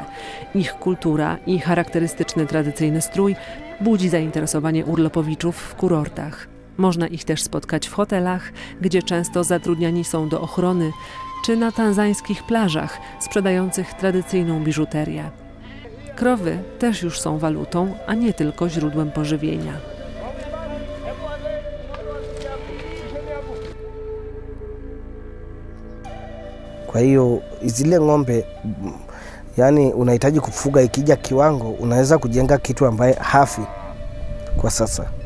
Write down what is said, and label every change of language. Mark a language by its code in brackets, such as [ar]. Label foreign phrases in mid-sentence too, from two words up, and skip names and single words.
[pl] Ich kultura i charakterystyczny tradycyjny strój budzi zainteresowanie urlopowiczów w kurortach. Można ich też spotkać w hotelach, gdzie często zatrudniani są do ochrony, czy na tanzańskich plażach sprzedających tradycyjną biżuterię. Krowy też już są walutą, a nie tylko źródłem pożywienia. [sw] Kwa hiyo zile ng'ombe, yani unahitaji kufuga, ikija kiwango unaweza kujenga kitu ambaye hafi kwa sasa.